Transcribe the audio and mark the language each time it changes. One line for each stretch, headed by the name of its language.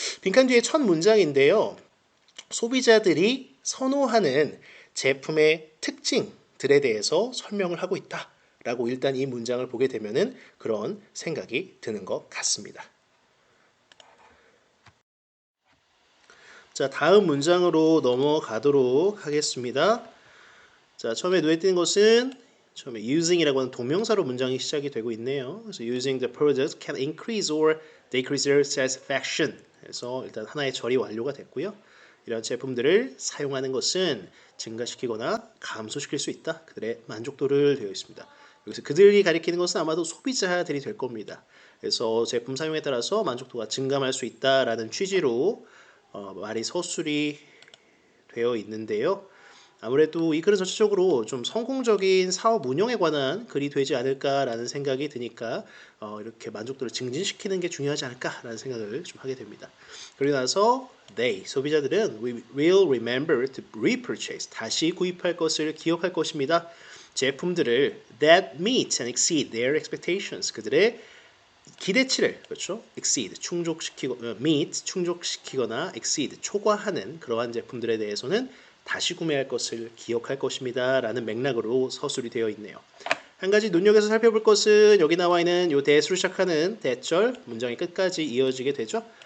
Korean: 빈칸 뒤에 첫 문장인데요. 소비자들이 선호하는 제품의 특징들에 대해서 설명을 하고 있다라고 일단 이 문장을 보게 되면은 그런 생각이 드는 것 같습니다. 자, 다음 문장으로 넘어가도록 하겠습니다. 자, 처음에 눈에 띄는 것은 처음에 using이라고 하는 동명사로 문장이 시작이 되고 있네요. 그래서
English: using the product can increase or decrease their satisfaction.
Korean: 그래서 일단 하나의 절이 완료가 됐고요. 이런 제품들을 사용하는 것은 증가시키거나 감소시킬 수 있다. 그들의 만족도를 되어 있습니다. 여기서 그들이 가리키는 것은 아마도 소비자들이 될 겁니다. 그래서 제품 사용에 따라서 만족도가 증감할 수 있다라는 취지로 말이 서술이 되어 있는데요. 아무래도 이 글은 전체적으로 좀 성공적인 사업 운영에 관한 글이 되지 않을까라는 생각이 드니까 이렇게 만족도를 증진시키는 게 중요하지 않을까라는 생각을 좀 하게 됩니다. 그리고 나서 they, 소비자들은
English: will remember to repurchase,
Korean: 다시 구입할 것을 기억할 것입니다. 제품들을
English: that meet and exceed their expectations,
Korean: 그들의 기대치를 그렇죠? exceed meet 충족시키거나 exceed 초과하는 그러한 제품들에 대해서는 다시 구매할 것을 기억할 것입니다. 라는 맥락으로 서술이 되어 있네요. 한 가지 눈여겨서 살펴볼 것은 여기 나와 있는 요 대수로 시작하는 대절 문장의 끝까지 이어지게 되죠.